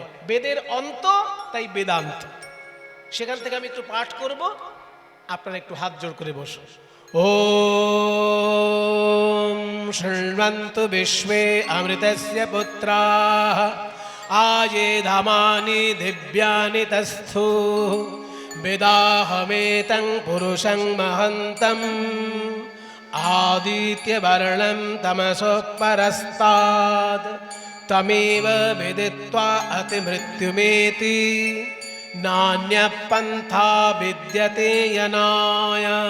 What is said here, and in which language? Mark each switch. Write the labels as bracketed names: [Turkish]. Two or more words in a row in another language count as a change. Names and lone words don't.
[Bangla] বেদের অন্ত, তাই বেদান্ত। সেখান থেকে আমি একটু পাঠ করব, আপনারা একটু হাত জোড় করে বসুন। [Sanskrit] ওম শৃণ্বন্তু বিশ্বে অমৃতস্য পুত্রাঃ আযে ধামানি দিব্যানি তস্থু वेदाहमेतं पुरुषं महन्तम् आदित्यवर्णं तमसः परस्तात् तमेव विदित्वा अतिमृत्युमेति नान्यः पन्था विद्यते यनाय